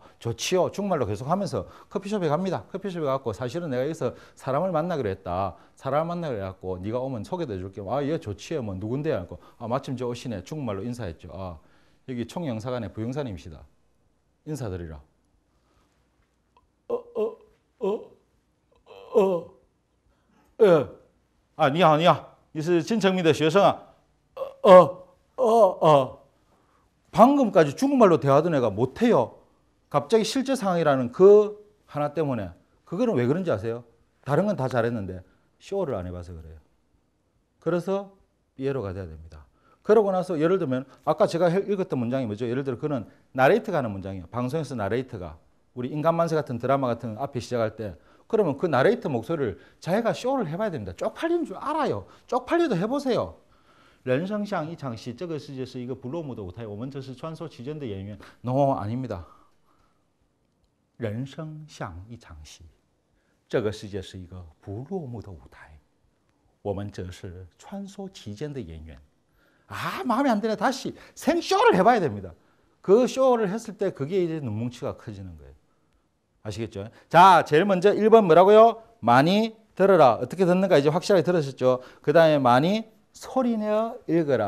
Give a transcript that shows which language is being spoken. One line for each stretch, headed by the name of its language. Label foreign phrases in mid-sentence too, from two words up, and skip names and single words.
Korean: 좋지요. 중국말로 계속 하면서 커피숍에 갑니다. 커피숍에 가고 사실은 내가 여기서 사람을 만나기로 했다. 사람을 만나기로 해갖고 네가 오면 소개도 해줄게. 얘 좋지요. 뭐 누군데? 하고 마침 저 오시네. 중국말로 인사했죠. 여기 총영사관의 부영사님이시다. 인사드리라.
Chinese: 你好，你好，你是金城民的学生啊？
Korean: 방금까지 중국말로 대화하던 애가 못해요. 갑자기 실제 상황이라는 그 하나 때문에. 그거는 왜 그런지 아세요? 다른 건 다 잘했는데 쇼를 안 해봐서 그래요. 그래서 삐에로가 돼야 됩니다. 그러고 나서 예를 들면 아까 제가 읽었던 문장이 뭐죠? 예를 들어 그는 나레이트가 하는 문장이에요. 방송에서 나레이트가 우리 인간만세 같은 드라마 같은 앞에 시작할 때 그러면 그 나레이트 목소리를 자기가 쇼를 해봐야 됩니다. 쪽팔리는 줄 알아요. 쪽팔려도 해보세요.
Chinese: 人生像一场戏,这个世界是一个不落幕的舞台,我们这是穿梭其间的演员.
Korean: No, 아닙니다.
Chinese: 人生像一场戏,这个世界是一个不落幕的舞台,我们这是穿梭其间的演员.
Korean: 마음에 안 드네. 다시 생쇼를 해봐야 됩니다. 그 쇼를 했을 때 그게 이제 눈뭉치가 커지는 거예요. 아시겠죠? 자, 제일 먼저 1번 뭐라고요? 많이 들어라. 어떻게 듣는가 이제 확실하게 들으셨죠? 그 다음에 많이 소리내어 읽어라.